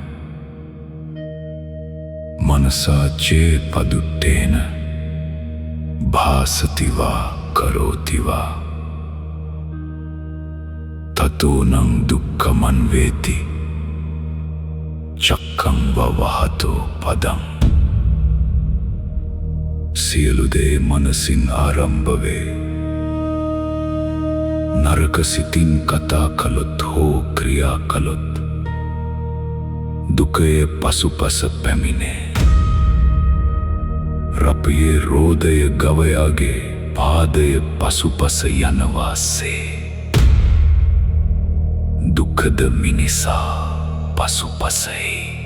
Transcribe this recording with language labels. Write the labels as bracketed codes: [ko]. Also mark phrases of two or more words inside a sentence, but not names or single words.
[pi] Manasache Paduttena Bhasativa Karotiva Tatunam Dukkhamanveti Chakkam Vavahato Padam [si] සියලු දේ මනසින් ආරම්භ වේ. නරක සිතින් කතා කළොත් හෝ ක්‍රියා කළොත් දුකේ පසුපස පැමිණේ. රපයේ රෝදය ගවයාගේ පාදය පසුපස යනවාසේ දුකද මිනිසා පසුපසයි.